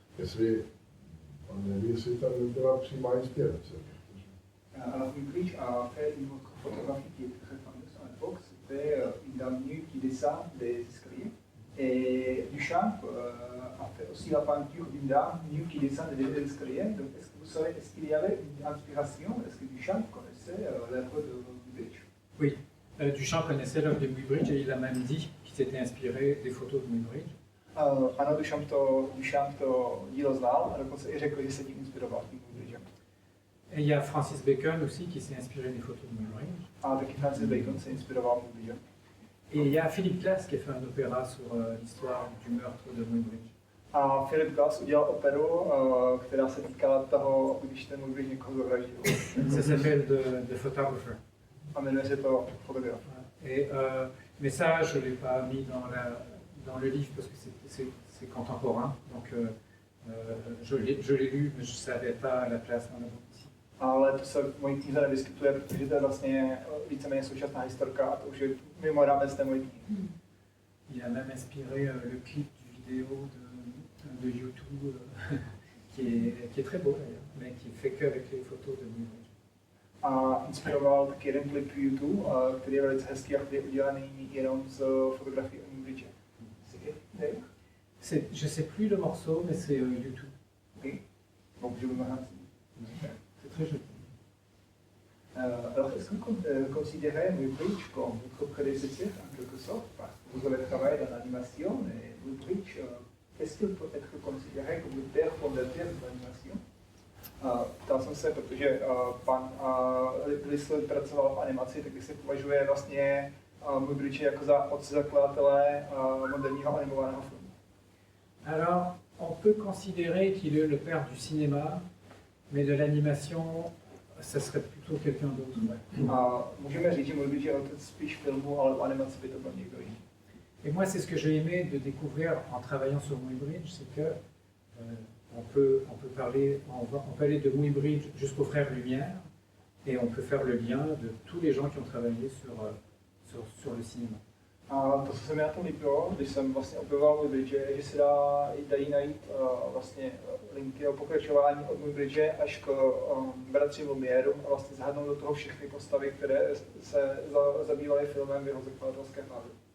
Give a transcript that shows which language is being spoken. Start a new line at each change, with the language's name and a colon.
Czech: Jestli, nevím, jestli tam nebyla přímá inspirace.
French: Alors Muybridge a fait une photographie qui est très fameuse à l'époque, c'était une dame nue qui descend des escaliers. Et Duchamp a fait aussi la peinture d'une dame nue qui descend des escaliers. Donc est-ce que vous savez, est-ce qu'il y avait une inspiration? Est-ce que Duchamp connaissait l'œuvre de Muybridge? Oui, Duchamp connaissait l'œuvre de Muybridge et il a même dit qu'il s'était inspiré des photos de Muybridge.
Czech: Ano, Duchamp to dílo znal a dokonce i řekl, že se tím inspiroval tím Muybridgem.
French: Et il y a Francis Bacon aussi qui s'est inspiré des photos de Muybridge.
Czech: A taky Francis Bacon se inspiroval Muybridgem.
French: Et il y a Philip Glass qui a fait un opéra sur l'histoire du meurtre de Muybridge.
Czech: A Philip Glass udělal operu, která se týkala toho, když ten Muybridge někoho zavraždil.
French: Ça s'appelle The Photographer.
Czech: A jmenuje se to Fotograf.
French: Et, mais ça, je ne l'ai pas mis dans le livre parce que c'est contemporain. Donc je l'ai lu, mais je ne savais pas la place dans la bande ici.
Czech: Ale to se v mojí knize nevyskytuje, protože to je vlastně víceméně současná historka a to už je mimo rámec té mojí knihy.
French: Il a même inspiré le clip du vidéo de YouTube qui est très beau d'ailleurs, mais qui fait qu'avec les photos de Muybridge.
Czech: A inspiroval taky jeden klip YouTube, který je velice hezký a který je udělaný jenom z fotografií o Muybridge.
French: Je ne sais plus le morceau, mais c'est YouTube. Okay. Donc je vous remercie. C'est très joli. Alors, est-ce que vous considérez Muybridge comme votre prédécesseur en quelque sorte? Parce que vous avez travaillé dans l'animation et Muybridge, est-ce qu'il peut être considéré comme le père fondateur de l'animation?
Czech: Ptal jsem se, protože pan Liesl pracoval v animaci, tak se považuje vlastně Muybridge jako za otce zakladatele moderního animovaného filmu.
French: Alors, on peut considérer qu'il est le père du cinéma, mais de l'animation, ça serait plutôt quelqu'un d'autre.
Czech: Můžeme říct, že Muybridge je otec spíš filmu, ale v animaci by to byl někdo jiný.
French: Et moi, c'est ce que j'ai aimé de découvrir en travaillant sur Muybridge, c'est que on peut aller de Muybridge jusqu'aux Frères Lumière, et on peut faire le lien de tous les gens qui ont travaillé sur le cinéma.
Czech: A to, co se mi na tom líbilo, když jsem vlastně objevoval Muybridge, je, že se dají najít vlastně linky nebo pokračování od Muybridge až k bratřím Lumieru a vlastně zahrnout do toho všechny postavy, které se zabývaly filmem v jeho zakladatelské fázi.